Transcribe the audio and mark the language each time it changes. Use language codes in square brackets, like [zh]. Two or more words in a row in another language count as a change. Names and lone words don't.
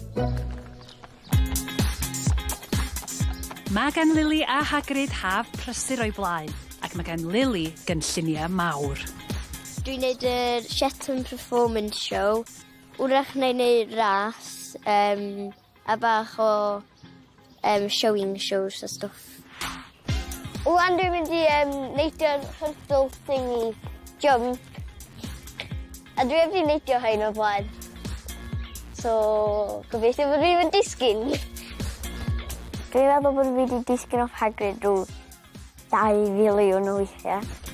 [cy] Mae gan Lily a Hagrid haf prysur o'i blaen, ac mae gan Lily gynlluniau mawr. Dwi'n neud yr Shetland Performance Show. Wrach neu neud ras, a bach o [en] showing shows [cy] a stuff. Wan dwi'n mynd I neidio'r [en] hurdle thingy jump. [cy] A dwi wedi neidio hyn o blaen. So, gobeithio bod fi yn disgyn. Dwi'n meddwl bod fi wedi disgyn off Hagrid rhyw 2 filiwn o weithiau.